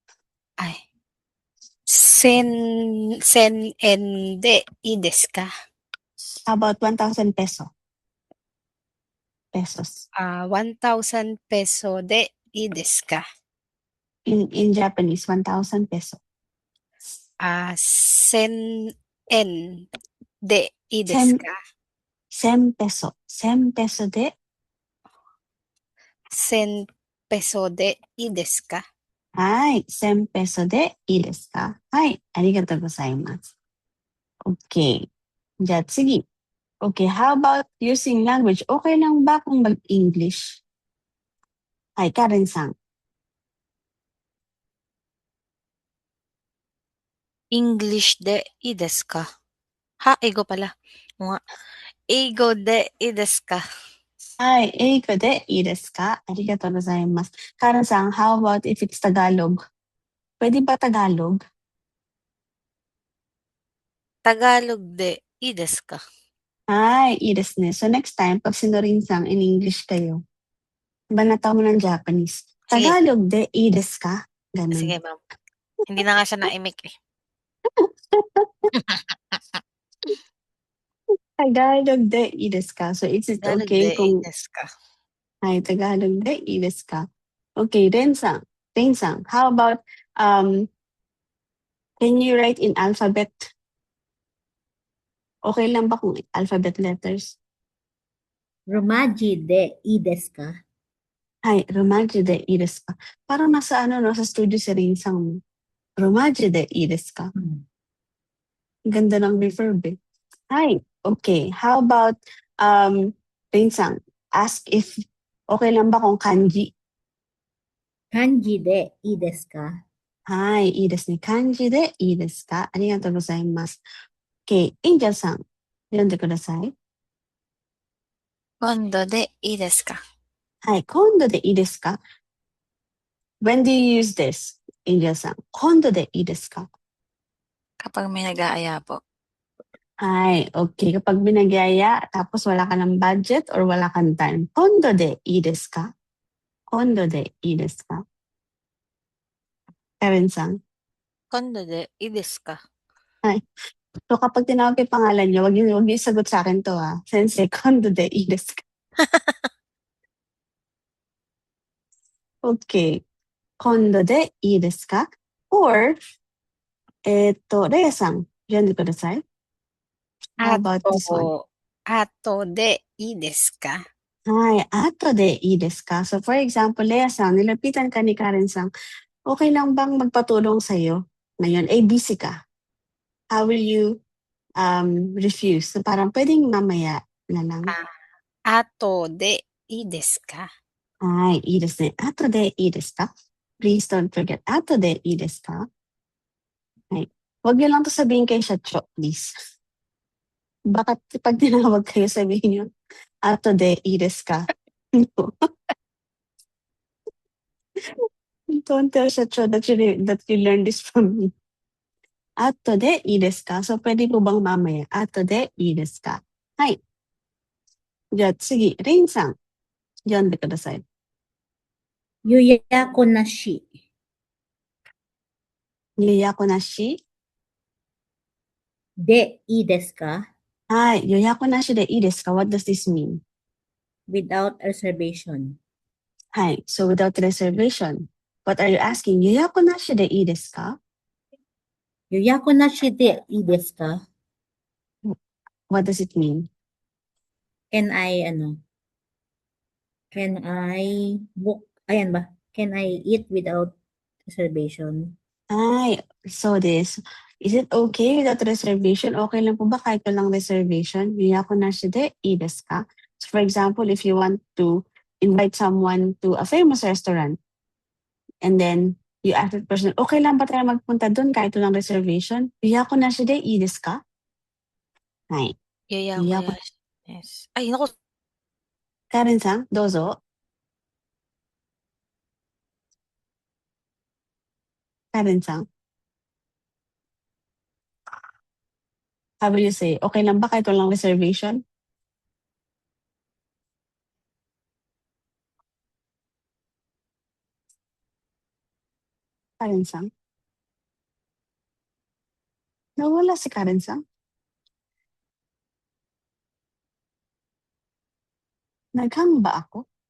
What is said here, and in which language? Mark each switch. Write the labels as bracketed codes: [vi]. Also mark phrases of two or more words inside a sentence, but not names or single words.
[ja] 1000 円でいいですか? [en] How about 1,000 peso? pesos. [ja] 1,000 peso deいいですか? [en] In Japanese, 1,000 peso. [ja] 1000 円でいいですか? 1000 peso. 1000 peso de. 1000ペソでいいですか? はい。1000 peso de いいですか? はい。ありがとうございます。 [en] Okay. [ja] じゃあ次。 [en] Okay, how about using language? [tl] Okay lang ba kung mag-English? [en] Hi, Karen-san. [ja] English でいいですか? [tl] Ha, 英語 pala. Oo nga. [ja] 英語でいいですか? Hi, 英語でいいですか? ありがとうございます。Karen-san, [en] how about if it's Tagalog? [tl] Pwede ba Tagalog? [ja] Tagalog でいいですか? Ay, いいですね. [tl] So next time, pag sinurin-sang [en] in English [tl] kayo, banataw mo ng Japanese. Sige. [ja] Tagalog de, いいですか? [tl] Ganun. Sige, ma'am. Hindi na nga siya naimik eh. [ja] Tagalog de, いいですか? [en] So is it Tagalog okay [ja] でいい [tl] kung [ja] ですか? ay Tagalog de, いいですか? Okay, Ren-san, [en] how about can you write in alphabet? [tl] Okay lang ba kung [en] alphabet letters? [ja] ロマ字でいいですか? Ay, romaji de, いいですか? [tl] Parang nasa ano no, sa studio si Ren-san. [ja] Romaji de, いいですか? [tl] Ganda ng reverb eh. [en] Hi, okay. How about Rin-san, ask if [tl] okay lang ba kung [en] kanji? [ja] 漢字でいいですか? はい、いいですね。漢字でいいですか? ありがとうございます。Okay, Angel さん、読んでください。今度でいいですか? はい、今度でいいですか? [en] When do you use this, Angel さん? [ja] 今度でいいですか? [tl] Kapag may nag-aaya po. Hi, okay. Kapag binagyaya, tapos wala ka ng budget or wala kang time, [ja] 今度でいいですか? 今度でいいですか? Karen-san. 今度でいいですか? [tl] Hi. So kapag tinawag ko yung pangalan niyo, wag niyo isagot sa akin 'to, [ja] 先生、今度でいいですか? [en] Okay. [ja] 今度でいいですか? [en] Or, [ja] Rhea-san,読んでください. [en] How about this one? [ja] あとでいいですか? Hi, 後でいいですか? [en] So for example, [tl] Rhea-san, nilapitan ka ni Karen-san, okay lang bang magpatulong sa'yo ngayon? Eh, busy ka. [en] How will you refuse? [tl] So parang pwedeng mamaya na lang. [ja] あとでいいですか? Ay, いいですね。後でいいですか? [en] Please don't forget, [ja] 後でいいですか? Ay. [tl] Wag niyo lang to sabihin kay Shacho, please. Baka pag tinawag kayo, sabihin niyo, [ja] 後でいいですか? [en] No. Don't tell Shacho that you learned this from me. [ja] 後でいいですか? [tl] So pwede po bang mamaya? [ja] 後でいいですか? [tl] Hay. [ja] じゃあ次、レインさん、読んでください。予約なし予約なしでいいですか? はい。予約なしでいいですか? [en] What does this mean? Without reservation. はい。So without reservation. What are you asking? [ja] 予約なしでいいですか? 予約なしでいいですか? [en] What does it mean? Can I book, [tl] ayan ba? [en] Can I eat without reservation? [ja] はい。そうです。 [en] Is it okay without reservation? [tl] Okay lang po ba kahit walang reservation? [ja] 予約なしでいいですか? [en] So for example, if you want to invite someone to a famous restaurant and then you ask that person, [tl] okay lang ba tayo magpunta doon kahit walang reservation? [ja] 予約なしでいいですか? はい。予約予約。 [tl] です。Ay, naku. [ja] Karen-san, どうぞ。Karen-san. [en] How will you say? [tl] Okay lang ba kahit walang reservation? Karen-san? Nawala si Karen-san? Naghang ba ako?